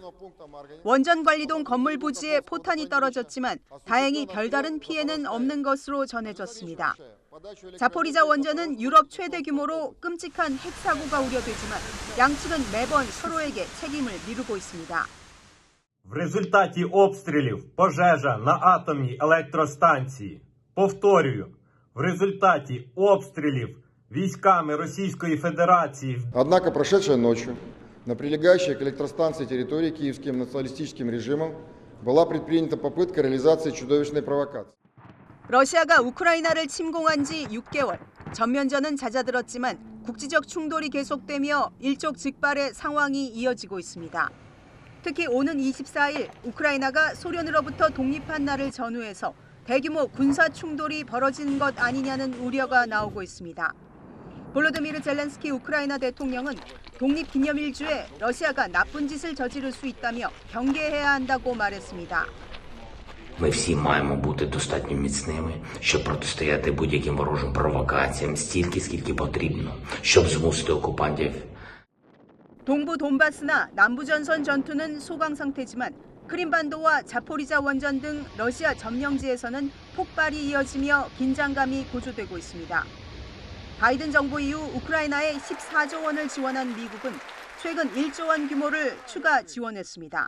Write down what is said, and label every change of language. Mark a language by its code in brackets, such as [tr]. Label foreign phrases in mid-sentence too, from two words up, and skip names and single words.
[ko] 원전관리동 건물 부지에 포탄이 떨어졌지만 다행히 별다른 피해는 없는 것으로 전해졌습니다. 자포리자 원전은 유럽 최대 규모로 끔찍한 핵사고가 우려되지만 양측은 매번 서로에게 책임을 미루고 있습니다. [uk] В результаті обстрілів пожежа на атомній електростанції. Повторюю, в результаті обстрілів військами Російської Федерації. [ru] Однако прошедшей ночью на прилегающей к электростанции территории киевским националистическим режимом была предпринята попытка реализации чудовищной провокации. [ko] 러시아가 우크라이나를 침공한 지 6개월, 전면전은 잦아들었지만 국지적 충돌이 계속되며 일촉즉발의 상황이 이어지고 있습니다. 특히 오는 24일 우크라이나가 소련으로부터 독립한 날을 전후해서 대규모 군사 충돌이 벌어진 것 아니냐는 우려가 나오고 있습니다. 볼로드미르 젤렌스키 우크라이나 대통령은 독립기념일주에 러시아가 나쁜 짓을 저지를 수 있다며 경계해야 한다고 말했습니다. [uk] Ми всі маємо бути достатньо міцними, щоб протистояти будь-яким ворожим провокаціям стільки, скільки потрібно, щоб змусити окупантів. [ko] 동부 돈바스나 남부 전선 전투는 소강 상태지만 크림반도와 자포리자 원전 등 러시아 점령지에서는 폭발이 이어지며 긴장감이 고조되고 있습니다. 바이든 정부 이후 우크라이나에 14조 원을 지원한 미국은 최근 1조 원 규모를 추가 지원했습니다.